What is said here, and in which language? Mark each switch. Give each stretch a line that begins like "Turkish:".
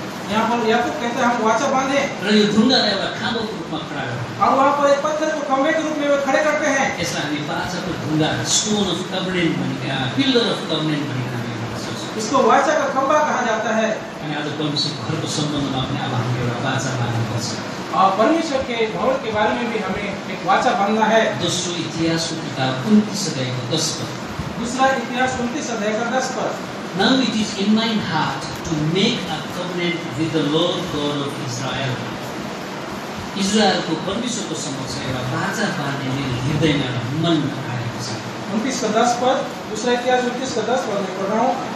Hindi: यहाँ पर याकूब कहते हैं हम वाचा बांधे
Nepali: र यो ढुङ्गालाई एउटा खाँबोको रूपमा खडा गर्छौँ।
Hindi: और वहाँ पर एक पत्थर को खंभे के रूप में वे खड़े करते हैं।
Nepali: यसलाई हामी बाचाको ढुङ्गा,
English: stone of covenant
Nepali: भनिकन,
English: pillar of covenant
Nepali: भनिकन हामी भन्न सक्छौँ।
Hindi: इसको वाचा का खंभा कहा जाता है।
Nepali: अनि आज परमेश्वरको घरको सम्बन्धमा पनि अब हामीले एउटा बाचा बाँध्नुपर्छ।
Hindi: और परमेश्वर के भवन के बारे में भी हमें एक वाचा बांधना है।
Nepali: दोस्रो इतिहासको किताब 29 अध्यायको 10 पद।
Hindi: दूसरा इतिहास 29 अध्याय का 10 पद।
English: Now it is in my heart to make a covenant with the Lord God of Israel.
Nepali: इजरायलको परमेश्वरको समक्ष एउटा बाचा बाँध्ने मेरो हृदयमा र मनमा आएको छ।
Hindi: 29 का 10 पद, दूसरा इतिहास 29 का 10 पद में पढ़ रहा हूँ।